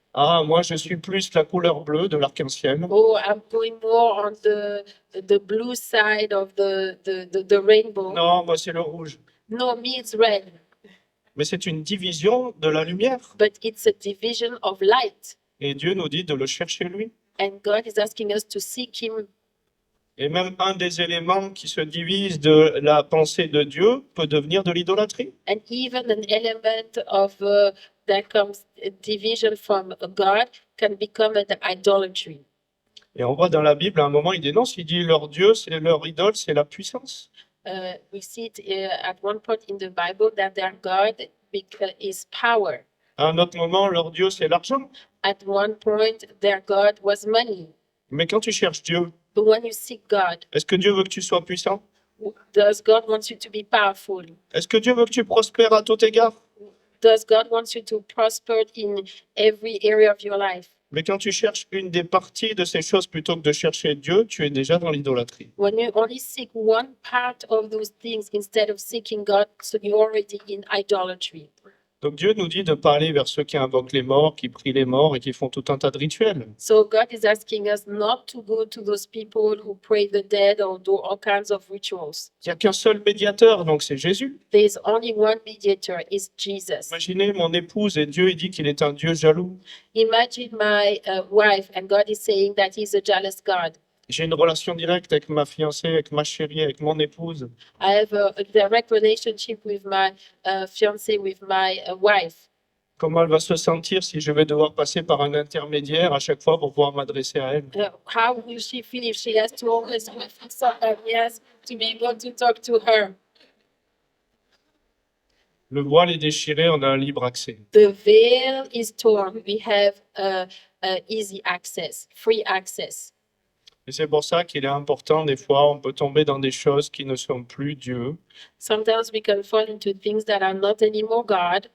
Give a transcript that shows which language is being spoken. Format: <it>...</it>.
<fr>Ah, moi, je suis plus la couleur bleue de l'arc-en-ciel.</fr> <en>Oh, I'm going more on the blue side of the rainbow.</en> <fr>Non, moi, c'est le rouge.</fr> <en>No, me it's red,</en> <fr>Mais c'est une division de la lumière.</fr> <en>but it's a division of light.</en> <fr>Et Dieu nous dit de le chercher lui.</fr> <en>And God is asking us to seek him.</en> <fr>Et même un des éléments qui se divise de la pensée de Dieu peut devenir de l'idolâtrie.</fr> <en>And even an element of that comes division from God can become an idolatry.</en> <fr>Et on voit dans la Bible, à un moment, il dénonce, il dit leur Dieu, c'est leur idole, c'est la puissance.</fr> <en>We see it at one point in the Bible that their God is power.</en> <fr>À un autre moment, leur Dieu, c'est l'argent.</fr> <en>At one point, their God was money.</en> <fr>Mais quand tu cherches Dieu,</fr> <en>But when you seek God,</en> <fr>est-ce que Dieu veut que tu sois puissant?</fr> <en>does God want you to be powerful?</en> <fr>Est-ce que Dieu veut que tu prospères à tout égard?</fr> <en>Does God want you to prosper in every area of your life?</en> <fr>Mais quand tu cherches une des parties de ces choses plutôt que de chercher Dieu, tu es déjà dans l'idolâtrie.</fr> <en>When you only seek one part of those things instead of seeking God, so you're already in idolatry.</en> <fr>Donc Dieu nous dit de ne pas aller vers ceux qui invoquent les morts, qui prient les morts et qui font tout un tas de rituels.</fr> <en>So God is asking us not to go to those people who pray the dead or do all kinds of rituals.</en> <fr>Il n'y a qu'un seul médiateur, donc c'est Jésus.</fr> <en>There is only one mediator, is Jesus.</en> <fr>Imaginez mon épouse et Dieu il dit qu'il est un Dieu jaloux.</fr> <en>Imagine my wife, and God is saying that He's a jealous God.</en> <fr>J'ai une relation directe avec ma fiancée, avec ma chérie, avec mon épouse.</fr> <en>I have a direct relationship with my fiance, with my wife.</en> <fr>Comment elle va se sentir si je vais devoir passer par un intermédiaire à chaque fois pour pouvoir m'adresser à elle?</fr> <en>How will she feel if she has to always wait for somebody else to be able to talk to her?</en> <fr>Le voile est déchiré, on a un libre accès.</fr> <en>The veil is torn. We have easy access, free access.</en> <fr>Et c'est pour ça qu'il est important, des fois, on peut tomber dans des choses qui ne sont plus Dieu,</fr> <en>Sometimes we can fall into things that are not anymore God.</en>